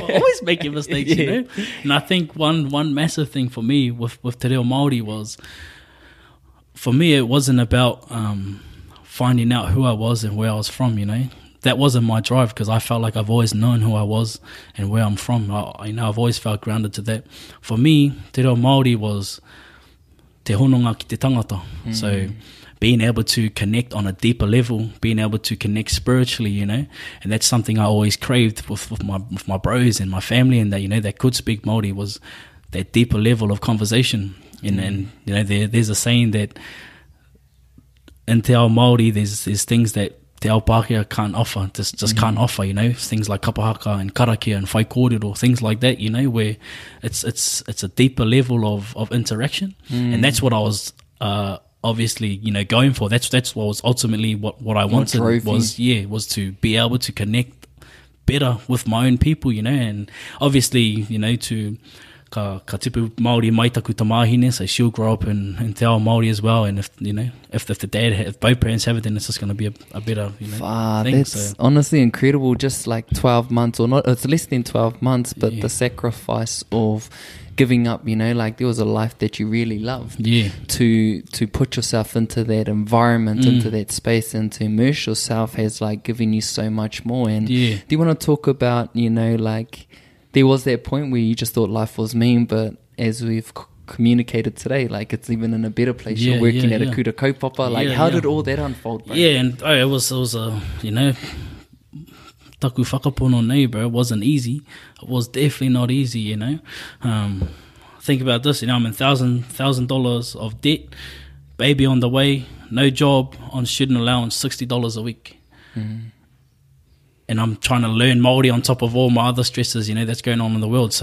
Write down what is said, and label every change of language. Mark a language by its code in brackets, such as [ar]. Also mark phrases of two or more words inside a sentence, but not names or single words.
[en] Always making mistakes, you know. And I think one massive thing for me with Te Reo Māori was, for me, it wasn't about finding out who I was and where I was from, you know. That wasn't my drive, because I felt like I've always known who I was and where I'm from. You know, I've always felt grounded to that. For me, [mi] Te Reo Māori was te hononga ki te tangata. [en] So being able to connect on a deeper level, being able to connect spiritually, you know, and that's something I always craved with my bros and my family, and that, you know, that could speak Māori, was that deeper level of conversation. And you know, there's a saying that in [mi] te ao Māori, [en] there's things that [mi] te ao Pākehā [en] can't offer, just can't offer, you know, things like kapahaka and karakia and [mi] whai kōrero, [en] things like that, you know, where it's a deeper level of interaction. And that's what I was obviously, you know, going for. That's what was ultimately what I wanted, was to be able to connect better with my own people, you know, and obviously, you know, to [mi] ka tipu Māori mai taku tamahine, [en] so she'll grow up in [mi] te ao Māori [en] as well, and if, you know, if both parents have it, then it's just going to be a better, you know, thing. That's honestly incredible. Just like 12 months, or not, it's less than 12 months, but the sacrifice of giving up, you know, like there was a life that you really loved, to put yourself into that environment, into that space, and to immerse yourself has like given you so much more. And do you want to talk about, you know, like there was that point where you just thought life was mean, but as we've communicated today, like it's even in a better place. You're working at a [mi] kuta kaupapa. [en] Like, how did all that unfold, bro? Yeah, and it was you know, [mi] taku whakapono nei, [en] bro. It wasn't easy. It was definitely not easy, you know. Think about this, you know, I'm in $1,000 of debt, baby on the way, no job, on student allowance, $60 a week. And I'm trying to learn Māori on top of all my other stresses, you know, that's going on in the world.